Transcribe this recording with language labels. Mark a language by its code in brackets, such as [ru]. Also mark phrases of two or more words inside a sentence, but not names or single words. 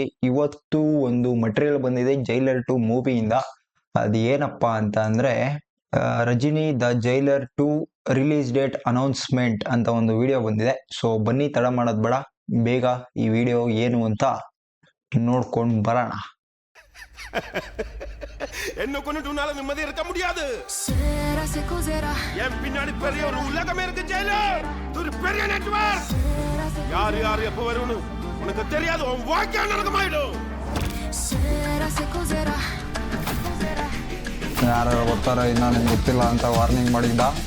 [kn] ಇವತ್ತು ಒಂದು ಮಟೀರಿಯಲ್ ಬಂದಿದೆ ಜೈಲರ್ 2 ಮೂವಿಯಿಂದ. ಅದು ಏನಪ್ಪಾ ಅಂತ ಅಂದ್ರೆ ರಜನಿ ದ ಜೈಲರ್ 2 [en] release date announcement [kn] ಅಂತ ಒಂದು ವಿಡಿಯೋ ಬಂದಿದೆ. ಸೊ ಬನ್ನಿ, ತಡ ಮಾಡೋದ್ ಬೇಡ, ಬೇಗ ಈ ವಿಡಿಯೋ ಏನು ಅಂತ ನೋಡ್ಕೊಂಡು ಬರೋಣ. [ta] என்ன கொண்டுட்டு உன்னால நிம்மதி இருக்க முடியாது. என் பின்னாடி பெரிய ஒரு உலகமே இருக்கு ஜெயிலர். ஒரு பெரிய நெட்வொர்க். யார் எப்ப வரும்னு உனக்கு தெரியாது. உன் வாழ்க்கை நரகமாயிடும். [kn] ಯಾರು ಬರ್ತಾರೋ ಇನ್ನ ನಿಮ್ಗೆ ಗೊತ್ತಿಲ್ಲ ಅಂತ ವಾರ್ನಿಂಗ್ ಮಾಡಿದ್ದ.